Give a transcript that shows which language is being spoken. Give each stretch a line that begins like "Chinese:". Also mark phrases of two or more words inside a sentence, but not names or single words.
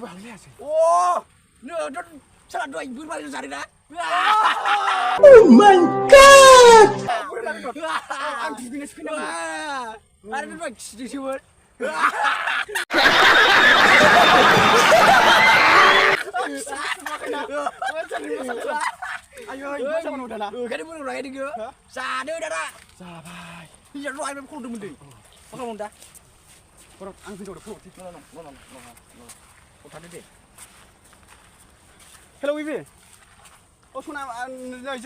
Bodo: हालायलायासै नोंथ' साला दहाय बोरमाजों जादोंना
English: Oh my god!
Bodo: आं दुगैनोसो फैनांगौ आरो नों दहाय खिदोंसोमोन आयै जाबाय दाना ओंखायनो बोराव लागाय नोङो जादो दाना जाबाय हिनजाव दहाय बे खर'दोंमोन दै मा खालामदों दा आं हिनजावनो फर'सै थादो दे
English: hello baby
Bodo: सना जोङो